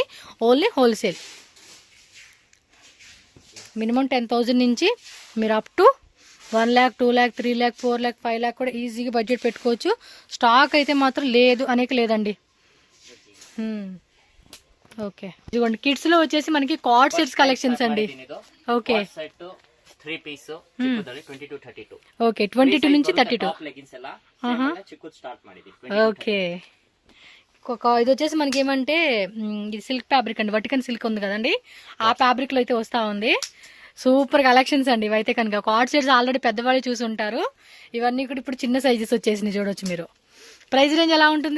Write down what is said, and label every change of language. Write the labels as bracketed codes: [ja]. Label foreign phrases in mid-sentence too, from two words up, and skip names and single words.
[en] only wholesale. [te] మినిమం 10,000 నుంచి మీరు [en] up to [te] 1 lakh, 2 lakh, 3 lakh, 4 lakh, 5 lakh కూడా ఈజీగా బడ్జెట్ పెట్టుకోవచ్చు. స్టాక్ అయితే మాత్రం లేదు అనేక లేదండి. ఓకే, ఇదిగోండి కిడ్స్లో వచ్చేసి మనకి [en] card sets collections [te] అండి. ఓకే [en] set 3 piece ಚಿಕ್ಕುದಲ್ಲಿ 22-32. [te] ఓకే, 22 నుంచి 32. [kn] లెగిన్స్ ಎಲ್ಲ ಚಿಕ್ಕುದು ಸ್ಟಾರ್ಟ್ ಮಾಡಿದ್ವಿ. [te] ఓకే, ఇది వచ్చేసి మనకి ఏమంటే ఇది [en] silk fabric [te] అండి, వటికన్ సిల్క్ ఉంది కదండి, ఆ ఫ్యాబ్రిక్ లో అయితే వస్తా ఉంది. [en] super collections [te] అండి ఇవైతే కనుక. [en] card sets already [te] పెద్దవాళ్ళు చూసి ఉంటారు, ఇవన్నీ కూడా ఇప్పుడు చిన్న సైజెస్ వచ్చేసినాయి చూడొచ్చు మీరు. [en] price range [te] ఎలా ఉంటుంది?